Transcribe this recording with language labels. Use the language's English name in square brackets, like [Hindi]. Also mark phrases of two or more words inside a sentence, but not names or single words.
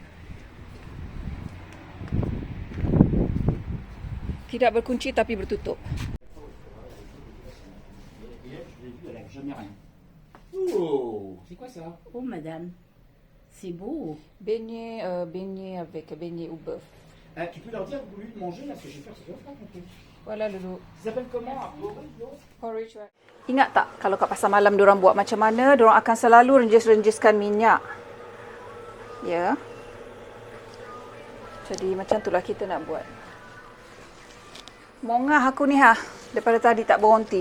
[Malay] Tidak berkunci tapi bertutup. [French] Oh, c'est quoi ça? Oh, madame, c'est beau. Beignet avec beignet ou bœuf. Tu peux leur dire au lieu de manger, là, parce que j'ai peur que ça soit froid, ton truc. Voilà Lulu. Ça s'appelle comment? Porridge. [Malay] Ingat tak kalau kat pasar malam diorang buat macam mana? Diorang akan selalu renjis-renjiskan minyak. Ya. Jadi macam itulah kita nak buat. Mongah aku ni daripada tadi tak berhenti.